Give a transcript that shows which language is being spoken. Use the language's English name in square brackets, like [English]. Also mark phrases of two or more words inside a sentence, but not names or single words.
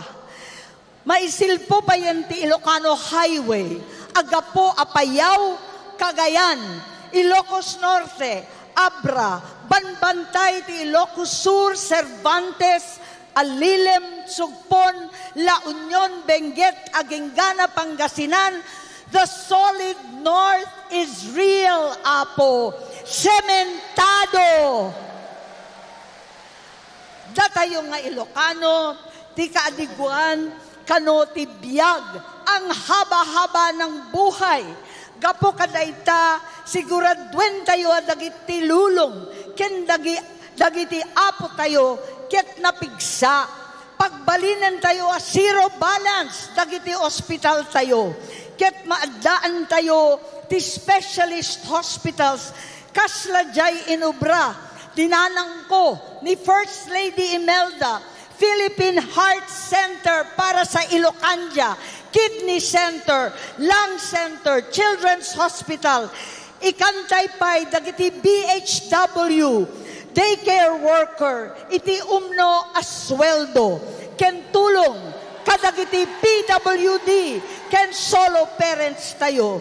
[Iloko] Maisilpo pa yan ti Ilocano Highway, agapo apayaw, Cagayan, Ilocos Norte, Abra, Banbantay ti Ilocos Sur, Cervantes, Alilem, Sugpon, La Union, Benguet, Agengana, Pangasinan. [English] The solid north is real, [Iloko] Apo. Sementado. Datayo nga Ilocano, ti kaadiguan, kano ti biyag, [Filipino] ang haba-haba ng buhay. [Iloko] Gapo kadayta, siguradwen tayo dagiti lulong, ken dagiti apo tayo, ket napigsa. Pagbalinan tayo a [English] zero balance, [Iloko] dagiti hospital tayo. Ket maadaan tayo ti [English] specialist hospitals, [Iloko] kaslajay inubra, dinanang ko ni First Lady Imelda, Philippine Heart Center para sa Ilocandia, Kidney Center, Lung Center, Children's Hospital, ikantay pa'y dagiti BHW, [English] daycare worker, [Iloko] iti umno asweldo, ken tulong, kadagiti PWD, ken [English] solo parents [Iloko] tayo.